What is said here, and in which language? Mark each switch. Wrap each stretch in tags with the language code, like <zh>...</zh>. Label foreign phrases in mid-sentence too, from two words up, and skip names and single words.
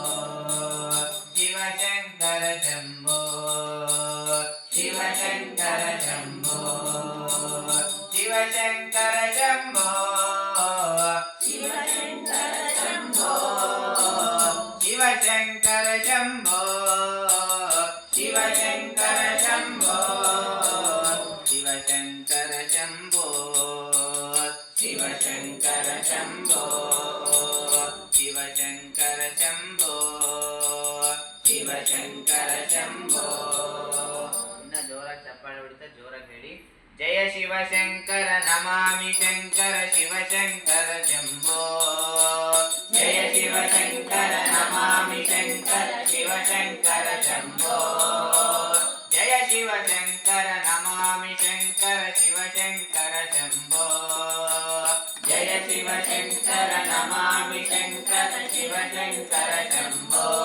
<sa>शिव शङ्कर शम्भो शिव शङ्कर शम्भो शिव शङ्कर शम्भो शिव शङ्कर शम्भो शिव शङ्कर शम्भो शिव शङ्कर शम्भो शिव शङ्कर शम्भो शिव शङ्कर शम्भो शिव शङ्कर शम्भो शिव शङ्कर शम्भो</sa> <kn>ಇನ್ನ ಜೋರಾಗಿ ಚಪ್ಪಾಳೆ ಹೊಡಿತಾ ಜೋರಾಗಿ ಹೇಳಿ</kn> <sa>ಜಯ ಶಿವ ಶಂಕರ ನಮಾಮಿ ಶಂಕರ ಶಿವ ಶಂಕರ ಶಂಭೋ ಜಯ ಶಿವ ಶಂಕರ ನಮಾಮಿ ಶಂಕರ ಶಿವ ಶಂಕರ ಶಂಭೋ ಜಯ ಶಿವ ಶಂಕರ ನಮಾಮಿ ಶಂಕರ ಶಿವ ಶಂಕರ ಶಂಭೋ ಜಯ ಶಿವ ಶಂಕರ ನಮಾಮಿ ಶಂಕರ ಶಿವ ಶಂಕರ ಶಂಭೋ</sa>